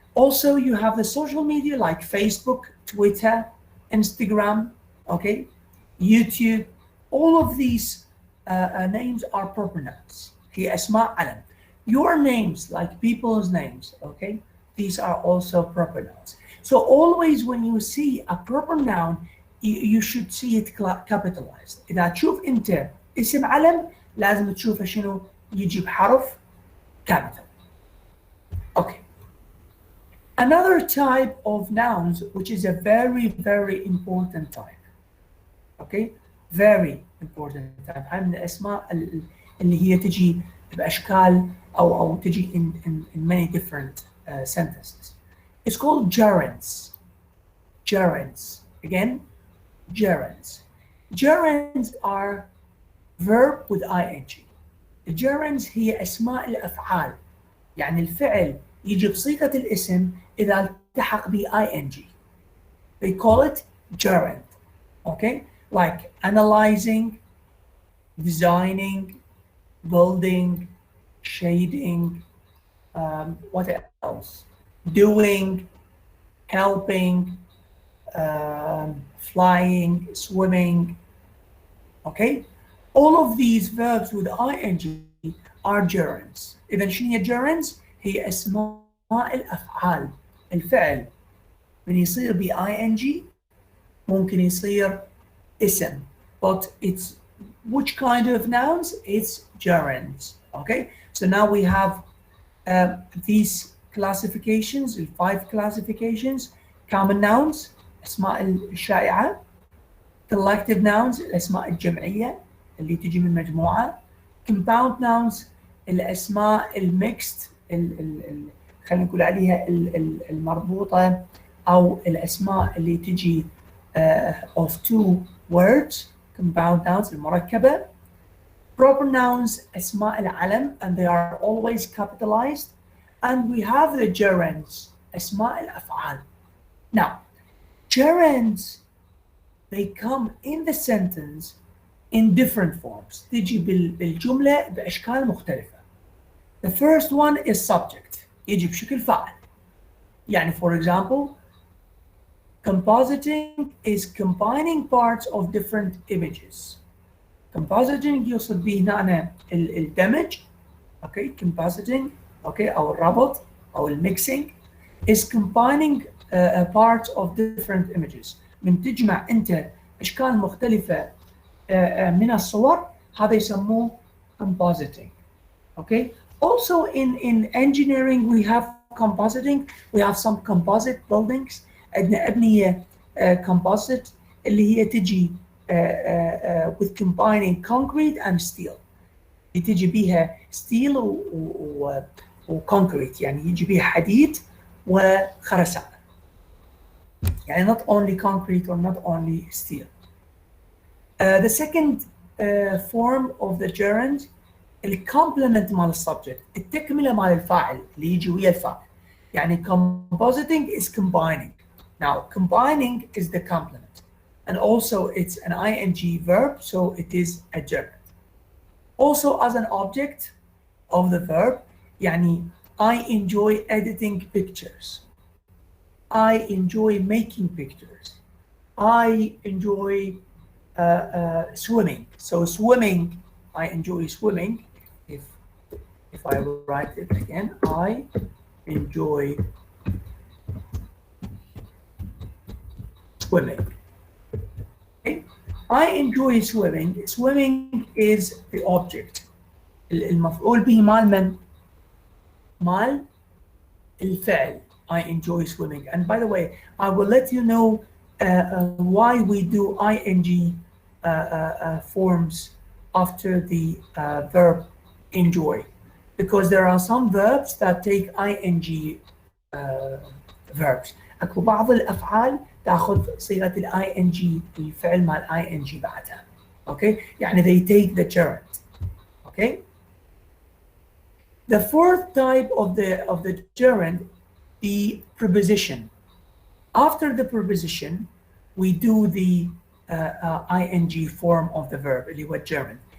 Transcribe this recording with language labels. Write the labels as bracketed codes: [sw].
[en] Also you have the social media like Facebook, Twitter, Instagram, okay, YouTube. all of these names are proper nouns. [ar] هي أسماء علم. [en] your names, like people's names, okay, these are also proper nouns. so always when you see a proper noun you should see it capitalized. [ar] إذا تشوف أنت اسم علم لازم تشوفه شنو يجي بحرف capital. [en] okay. another type of nouns which is a very very important type. okay, very important type. [ar] هاي من الأسماء اللي هي تجي بأشكال أو تجي [en] in many different sentences. it's called gerunds. gerunds. again, gerunds. gerunds are verb with ing. [ar] الجيرندز هي أسماء الأفعال، يعني الفعل يجي بصيغة الاسم إذا التحق ب ing. [en] they call it gerund. okay, like analyzing, designing, building, shading, what else? doing, helping, flying, swimming. okay, all of these verbs with ing are gerunds. [ar] إذا شنو هي gerunds؟ هي أسماء الأفعال، الفعل من يصير ب ing ممكن يصير اسم. [en] but it's which kind of nouns? It's gerunds. okay, so now we have these classifications, 5 classifications. [ar] common nouns، أسماء الشائعة. collective nouns، الأسماء الجمعية اللي تجي من مجموعة. compound nouns، الأسماء الميكست خلينا نقول عليها المربوطة أو الأسماء اللي تجي [en] of two words [ar] compound nouns المركبة. [en] Proper nouns [ar] أسماء العلم [en] and they are always capitalized. And we have the gerunds [ar] أسماء الأفعال. [en] Now, gerunds they come in the sentence in different forms. [ar] تجي بالجملة بأشكال مختلفة. [en] The first one is subject. [ar] يجي بشكل فاعل. يعني [en] for example, compositing is combining parts of different images. [ar] Compositing يقصد به هنا الدمج. [en] Okay, compositing. Okay, [ar] أو الربط أو الميكسينج [en] is combining parts of different images. [ar] من تجمع أنت أشكال مختلفة من الصور هذا يسموه compositing. [en] Okay. Also in engineering we have compositing. We have some composite buildings. [ar] عندنا أبنية [en] composite [ar] اللي هي تجي [en] with combining concrete and steel. [ar] تجي بيها steel و concrete يعني يجي بيها حديد وخرسانة. [en] يعني not only concrete or not only steel. The second form of the gerund [ar] الكومبلمنت مال السبجكت التكمله مال الفاعل اللي يجي ويا الفاعل. [en] يعني compositing is combining. Now combining is the complement and also it's an ing verb so it is a gerund. Also as an object of the verb يعني I enjoy editing pictures. I enjoy making pictures. I enjoy swimming. So swimming, I enjoy swimming. If I write it again, I enjoy swimming. Okay? I enjoy swimming. Swimming is the object. [ar] المفعول به مال من؟ مال الفعل. [en] I enjoy swimming. And by the way, I will let you know why we do ing forms after the verb enjoy. Because there are some verbs that take ing verbs. [ar] اكو بعض الافعال تاخذ صيغه ing الفعل مال ing بعدها. [en] Okay? يعني they take the gerund. Okay? The fourth type of the gerund, the preposition. After the preposition, we do the ing form of the verb اللي هو gerund.